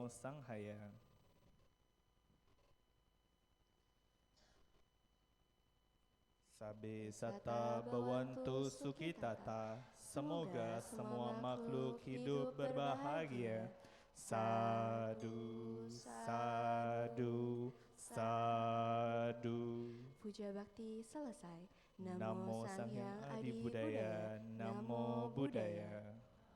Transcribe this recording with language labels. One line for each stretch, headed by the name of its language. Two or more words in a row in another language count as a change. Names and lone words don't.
Pali: Sanghaya. Sabe sata bawantu sukitata,
Indonesian: semoga semua makhluk hidup berbahagia.
Pali: Sadu, sadu, sadu.
Indonesian: Puja bakti selesai.
Sanskrit: Namo Sang Hyang Adi Budaya, Namo Buddhaya.